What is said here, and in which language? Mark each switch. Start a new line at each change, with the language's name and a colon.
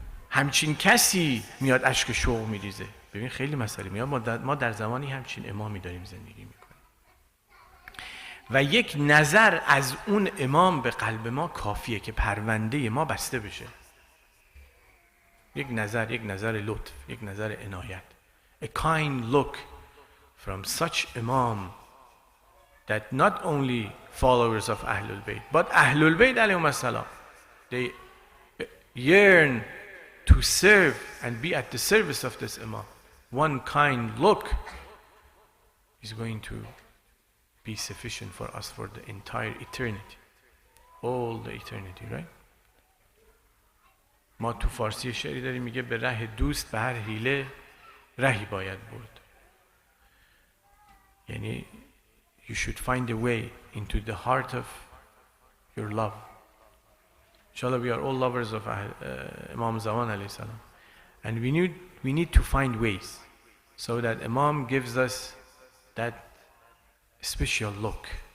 Persian: همچین کسی میاد اشک شوق میریزه. ببین خیلی مسئله میاد. ما در زمانی همچین امامی داریم زندگی میکنیم و یک نظر از اون امام به قلب ما کافیه که پرونده ما بسته بشه. یک نظر لطف، یک نظر عنایت.
English: A kind look from such imam that not only followers of Ahlul Bayt but Ahlul Bayt alayhim as-salam, they yearn to serve and be at the service of this imam. One kind look is going to be sufficient for us for the entire eternity, all the eternity, right?
Persian: ما تو فارسی شعری داریم میگه به ره دوست به هر حیله رهی باید برد.
English: یعنی you should find a way into the heart of your love. Inshallah, we are all lovers of Imam Zaman alayhi salam, and we need to find ways so that Imam gives us that special look.